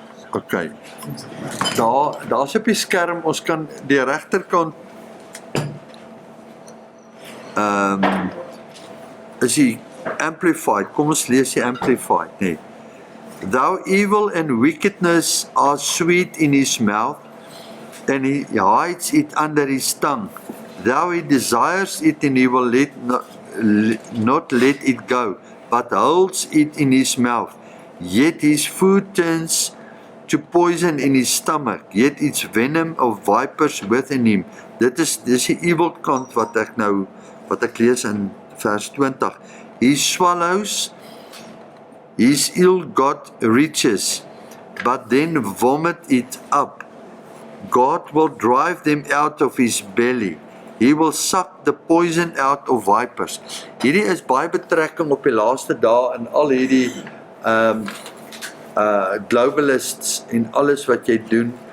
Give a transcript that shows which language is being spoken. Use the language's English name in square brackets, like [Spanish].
[Afrikaans] Ok, daar is op die skerm, ons kan die regterkant is die Amplified, kom ons lees die Amplified, nee. [English] Though evil and wickedness are sweet in his mouth, and he hides it under his tongue, though he desires it and he will not let it go, but holds it in his mouth, yet his food turns to poison in his stomach, yet its venom of vipers within him. [Afrikaans] Dis die evil kant wat ek lees in vers 20. [English] He swallows his ill-got riches, but then vomit it up. God will drive them out of his belly. He will suck the poison out of vipers. [Afrikaans] Hierdie is baie betrekking op die laaste dae in al hierdie globalists en alles wat jy doen.